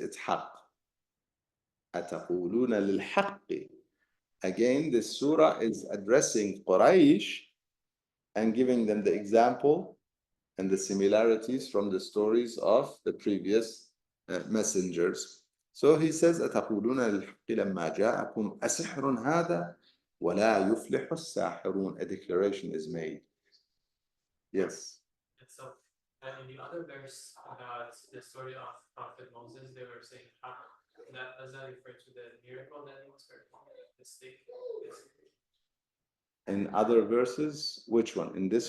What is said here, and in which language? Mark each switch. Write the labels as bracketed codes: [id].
[ar] It's haqq. أَتَقُولُونَ لِلْحَقِّ. [en] Again, this surah is addressing Quraysh and giving them the example and the similarities from the stories of the previous messengers. So he says, [ar] أَتَقُولُونَ لِلْحَقِّ لَمَّا جَاءَكُمْ أَسِحْرٌ هَذَا وَلَا يُفْلِحُ السَّاحِرُونَ. [en] A declaration is made. Yes. And so, in the other verse about the story of Prophet Moses, they were saying, does that refer to the miracle that he was performing? The stick? In other verses, which one? In this